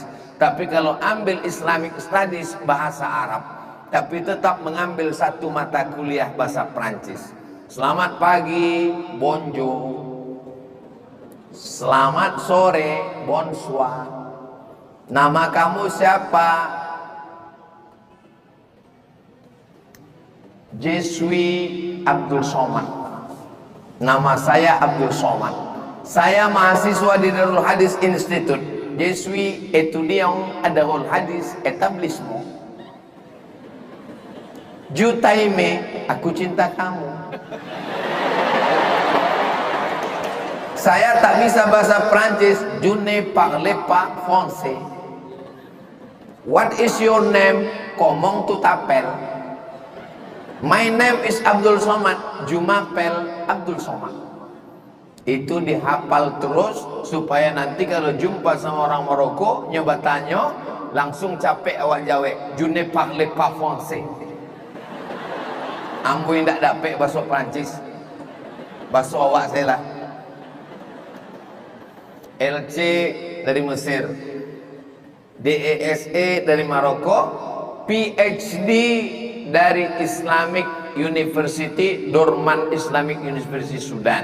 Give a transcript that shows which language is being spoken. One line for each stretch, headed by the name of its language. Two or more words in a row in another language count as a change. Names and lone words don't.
Indonesian: Tapi kalau ambil
English: Islamic Studies
Indonesian: bahasa Arab, tapi tetap mengambil satu mata kuliah bahasa Prancis. Selamat pagi, bonjour. Selamat sore, bonsoir. Nama kamu siapa?
French: Je suis Abdul Somad.
Indonesian: Nama saya Abdul Somad. Saya mahasiswa di Darul Hadis Institute.
French: Je suis étudiant à Darul Hadis Établissement.
Indonesian: Jutaime, aku cinta kamu. Saya tak bisa bahasa Prancis.
French: Je ne parle pas français.
English: What is your name?
French: Comment tu t'appelles?
English: My name is Abdul Somad.
French: Je m'appelle Abdul Somad.
Indonesian: Itu dihafal terus supaya nanti kalau jumpa sama orang Maroko nyoba tanya, langsung capek awak jawab.
French: Je ne parle pas français.
Indonesian: Ambo yang tak dapat bahasa Prancis, bahasa awak saya lah. LC dari Mesir, DESE dari Maroko, PhD dari Islamic University, Dorman Islamic University Sudan.